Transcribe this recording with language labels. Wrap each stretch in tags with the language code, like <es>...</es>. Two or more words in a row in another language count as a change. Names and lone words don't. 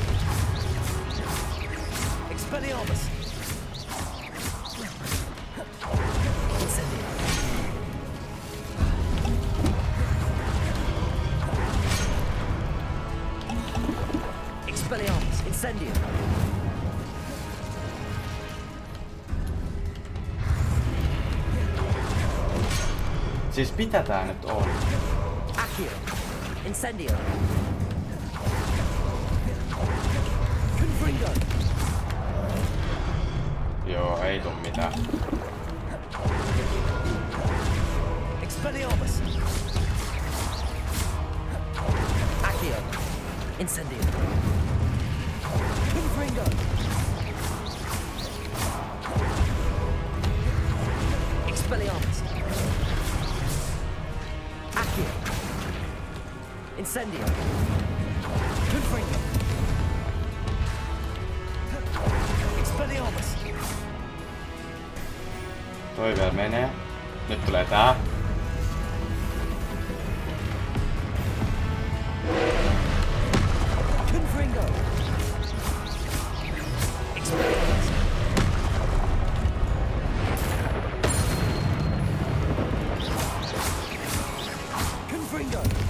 <fi>Expelliarmus. Incendio. Expelliarmus. Incendio. Siis mitä tää nyt on? Accio. Incendio. Confringo. Joo, ei tuu mitään. Expelliarmus. Accio. Incendio. Confringo. Expelliarmus. Accio. Incendio. Confringo. Expelliarmus. Toi vielä menee. Nyt tulee tää. Confringo. Expelliarmus. Confringo.</fi>